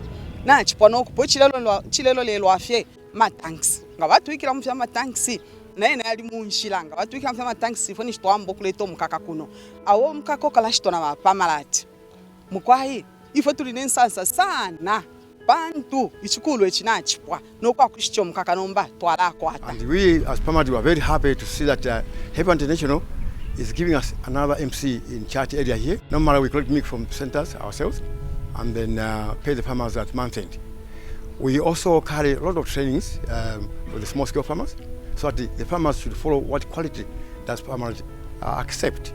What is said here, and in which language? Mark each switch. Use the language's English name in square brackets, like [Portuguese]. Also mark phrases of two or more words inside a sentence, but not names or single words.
[Bemba] Na chipano kupo chilelo lelo afye matanks nga batu ikira mufya matanks na ene ali munshilanga batu ikira mufya matanks foni shitwambo kuleto mukaka kuno awo mukaka kala shitona ba Parmalat mukwahi ifo tuli nensansa sana bantu ichikulu echinachipwa no kwa kushicho mukaka nomba twala kwata. [English] And we as Parmalat were very happy to see that Heifer International is giving us another MC in charge area here. Normally we collect milk from centers ourselves and then pay the farmers at month end. We also carry a lot of trainings for the small scale farmers so that the farmers should follow what quality does farmers accept.